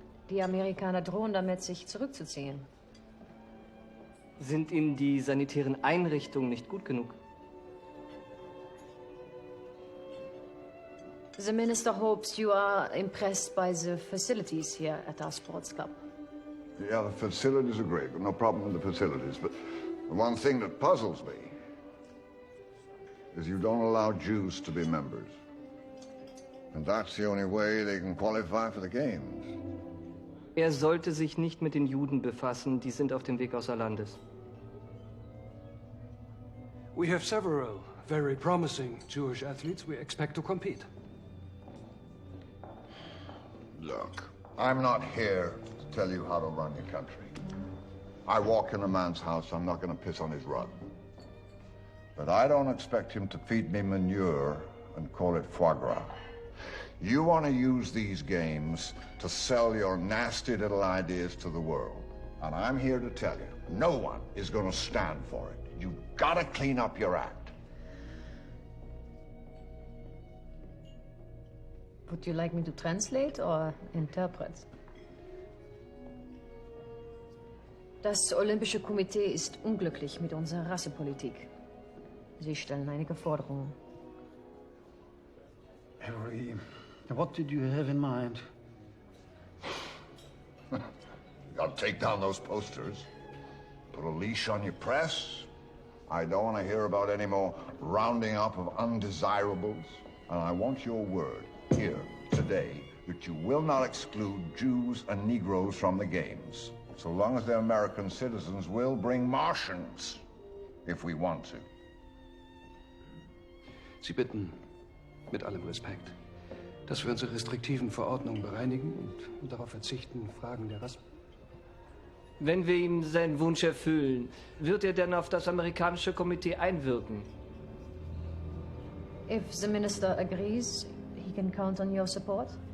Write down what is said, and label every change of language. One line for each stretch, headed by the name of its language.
German: Die Amerikaner drohen damit, sich zurückzuziehen. Sind Ihnen die sanitären Einrichtungen nicht gut genug?
English: The minister hopes you are impressed by the facilities here at our sports club. Yeah, the facilities are great, but no problem with the facilities. But the one thing that puzzles me is you don't allow Jews to be members. And that's the only way they can qualify for the Games.
German: Er sollte sich nicht mit den Juden befassen, die sind auf dem Weg außer Landes.
English: We have several very promising Jewish athletes we expect to compete. Look, I'm not here to tell you how to run your country. I walk in a man's house, I'm not going to piss on his rug. But I don't expect him to feed me manure and call it foie gras. You want to use these games to sell your nasty little ideas to the world. And I'm here to tell you, no one is going to stand for it. You've got to clean up your act. Would you like me to translate or interpret?
German: Das Olympische Komitee ist unglücklich mit unserer Rassepolitik. Sie stellen einige Forderungen.
English: Harry, what did you have in mind? You got to take down those posters. Put a leash on your press. I don't want to hear about any more rounding up of undesirables. And I want your word here today that you will not exclude Jews and Negroes from the Games, so long as they're American citizens. We'll bring Martians if we want to.
German: Sie bitten, mit allem Respekt, dass wir unsere restriktiven Verordnungen bereinigen und darauf verzichten, Fragen der Rasse. Wenn wir ihm seinen Wunsch erfüllen, wird er denn auf das amerikanische Komitee einwirken?
English: If the minister agrees, he can count on your support.